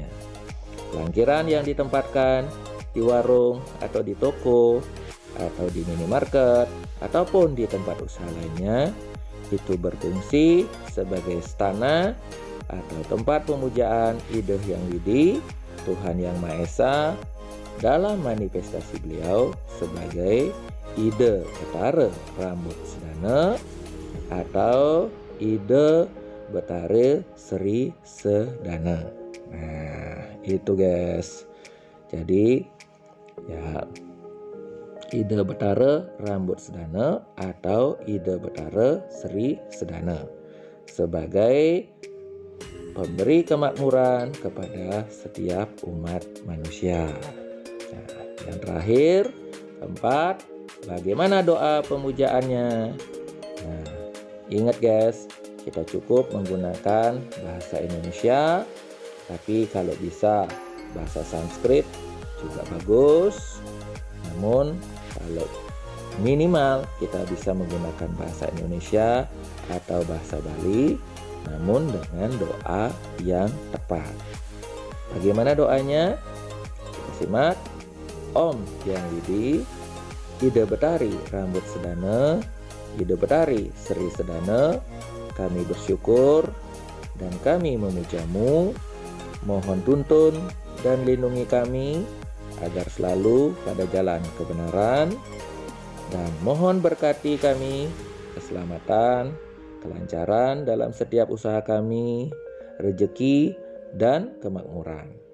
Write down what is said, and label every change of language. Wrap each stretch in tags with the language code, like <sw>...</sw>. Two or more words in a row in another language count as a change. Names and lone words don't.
<id>Pelantiran yang ditempatkan di warung atau di toko atau di minimarket ataupun di tempat usaha lainnya itu berfungsi sebagai istana atau tempat pemujaan ide Hyang Widi, Tuhan Yang Maha Esa, dalam manifestasi beliau sebagai ide Betara Rambut Sedana atau ide Betari Sri Sedana. Nah, itu guys. Jadi ide Betara Rambut Sedana atau ide Betara Sri Sedana sebagai pemberi kemakmuran kepada setiap umat manusia. Nah, yang terakhir, keempat, bagaimana doa pemujaannya? Nah, ingat guys, kita cukup menggunakan bahasa Indonesia, tapi kalau bisa bahasa Sanskrit juga bagus. Namun kalau minimal kita bisa menggunakan bahasa Indonesia atau bahasa Bali, namun dengan doa yang tepat. Bagaimana doanya? Kita simak. Om Hyang Widi, ide Betari Rambut Sedana, ide Betari Sri Sedana, kami bersyukur dan kami memujamu. Mohon tuntun dan lindungi kami agar selalu pada jalan kebenaran, dan mohon berkati kami keselamatan, kelancaran dalam setiap usaha kami, rezeki, dan kemakmuran.</id>